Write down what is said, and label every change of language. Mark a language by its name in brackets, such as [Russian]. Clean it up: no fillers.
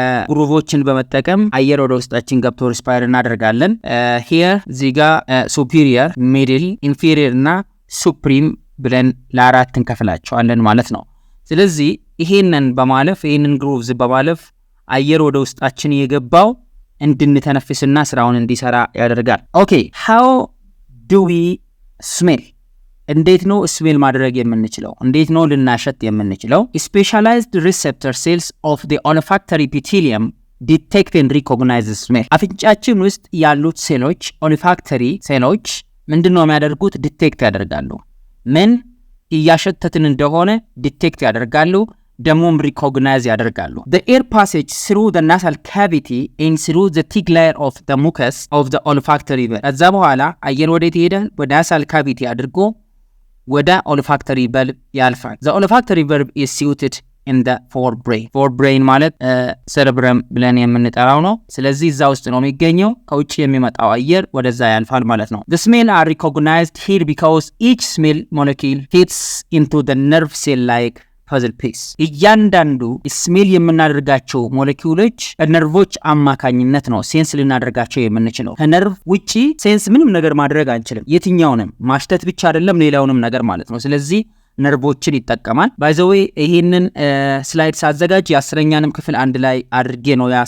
[Amharic] ግሩቮችን በመጠቀም አየር ወደ ውስጣችን ገብቶ ሪስፓየር እናደርጋለን። ሂር እዚህ ጋር ሱፒሪየር፣ ሚድል፣ ኢንፊሪየር እና ሱፕሪም ብለን ለአራት እንከፍላቸዋለን ማለት ነው። ስለዚህ ይሄንን ግሩቭዝ በማለፍ አየር ወደ ውስጣችን የገባው እንድንተነፍስና ስራውን እንዲሰራ ያደርጋል። ኦኬ፣ [English] how do we smell? [Amharic] እንዴት ነው ስሜል ማድረግ የምንችለው? እንዴት ነው ልናሸት የምንችለው? [English] Specialized receptor cells of the olfactory epithelium detect and recognize smell. [Amharic] አፍንጫችን ውስጥ ያሉት ሴሎች ኦልፋክተሪ ሴሎች ምንድነው የሚያደርጉት? ዲቴክት ያደርጋሉ። ምን እያሸተትን እንደሆነ ዲቴክት ያደርጋሉ፣ ደሞም ሪኮግናይዝ ያደርጋሉ። [English] The air passage through the nasal cavity and through the thick layer of the mucus of the olfactory bulb. [Amharic] ከዛ በኋላ አየር ወዴት ይሄዳል? ወደ ናሳል ካቪቲ አድርጎ ወደ olfactory bulb ያልፋል። [English] The olfactory bulb is situated in the forebrain [Amharic] ማለት cerebrum ብለን የምንጠራው ነው። ስለዚህ እዛ ውስጥ ነው የሚገኘው። ከውጭ የሚመጣው አየር ወደዛ ያልፋል ማለት ነው። [English] The smell are recognized here because each smell molecule fits into the nerve cell like puzzle piece. [Amharic] እያንዳንዱ ስሜል የምናደርጋቸው ሞለኪውሎች ነርቮች አማካኝነት ነው ሴንስ ልናደርጋቸው የምንችለው። ከነርቭ ውጪ ሴንስ ምንም ነገር ማድረግ አንችልም። የትኛውንም ማሽተት ብቻ አይደለም ሌላውንም ነገር ማለት ነው። ስለዚህ ነርቮችን ይጠቀማል። ባይ ዘ ዌይ ይሄንን ስላይድ ሳዘጋጅ የ10ኛንም ክፍል አንድ ላይ አድርጌ ነው